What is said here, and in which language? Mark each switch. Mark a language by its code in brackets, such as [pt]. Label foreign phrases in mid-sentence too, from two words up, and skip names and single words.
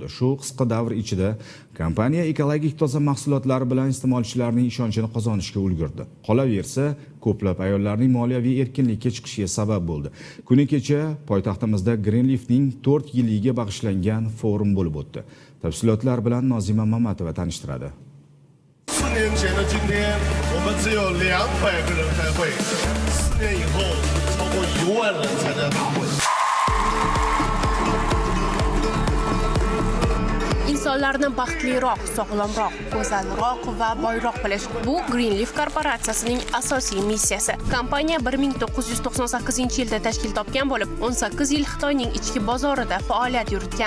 [uz] Shu qisqa davr ichida kompaniya ekologik toza mahsulotlari bilan iste'molchilarning ishonchini qozonishga ulgurdi. Qolaversa, ko'plab ayollarning moliyaviy erkinlikka chiqishiga sabab bo'ldi. Kuni kecha poytaxtimizda Greenleafning 4 yiliga bag'ishlangan forum bo'lib o'tdi. Tafsilotlar bilan Nozima Mamatova tanishtiradi. [zh] 4 年前的今天，我们只有200个人开会，4年以后超过1万人参加大会。 [uz] insonlarni baxtliroq, sog'lomroq, go'zalroq va boyroq qilish bu Greenleaf korporatsiyasining asosiy missiyasi. Kompaniya 1998-yilda tashkil topgan bo'lib, 18 yil Xitoyning ichki bozorida faoliyat yuritgan.